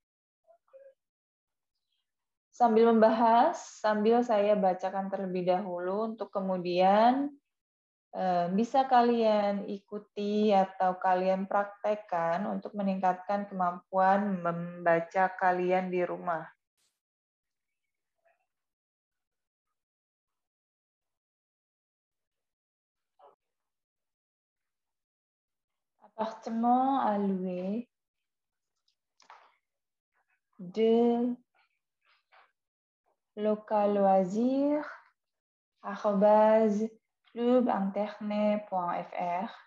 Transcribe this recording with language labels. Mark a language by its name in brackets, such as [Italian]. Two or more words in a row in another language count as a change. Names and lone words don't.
[Indonesian] Sambil membahas, sambil saya bacakan terlebih dahulu untuk kemudian bisa kalian ikuti atau kalian praktekkan untuk meningkatkan kemampuan membaca kalian di rumah. [French] Appartement à louer de local loisir @clubinternet.fr